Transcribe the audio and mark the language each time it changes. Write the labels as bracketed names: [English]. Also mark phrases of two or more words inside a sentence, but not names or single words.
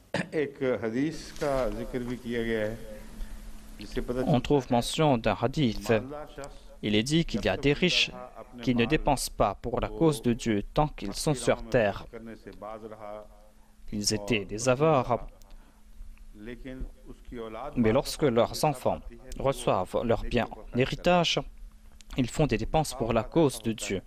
[Urdu] ایک حدیث کا ذکر بھی کیا گیا ہے جس سے پتا [French] On trouve mention d'un hadith. [Urdu] مالدار شخص [French] Il est dit qu'il y a des riches qui ne dépensent pas pour la cause de Dieu tant qu'ils sont sur terre. [Urdu] کرنے سے باز رہا [French] Ils étaient des avares, [Urdu] لیکن اس کی اولاد [French] mais lorsque leurs enfants reçoivent leur bien en héritage, ils font des dépenses pour la cause de Dieu.